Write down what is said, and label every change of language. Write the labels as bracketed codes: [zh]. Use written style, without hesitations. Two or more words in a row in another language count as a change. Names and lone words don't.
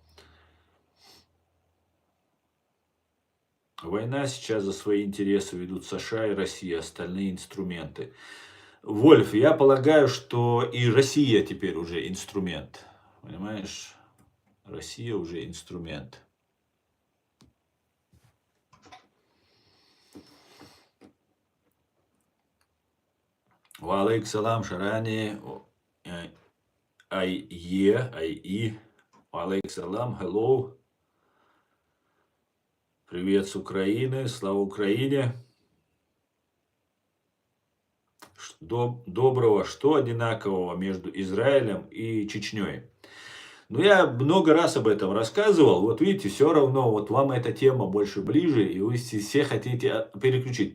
[ru] Война сейчас за свои интересы ведут США и Россия, остальные инструменты. Вольф, я полагаю, что и Россия теперь уже инструмент. Понимаешь? Россия уже инструмент. [ar] وعليك سلام, Шарани. Ай-и. وعليك سلام, hello. [ru] Привет с Украины, слава Украине. Доброго, что одинакового между Израилем и Чечней? Ну, я много раз об этом рассказывал. Вот видите, все равно вот вам эта тема больше ближе, и вы все хотите переключить.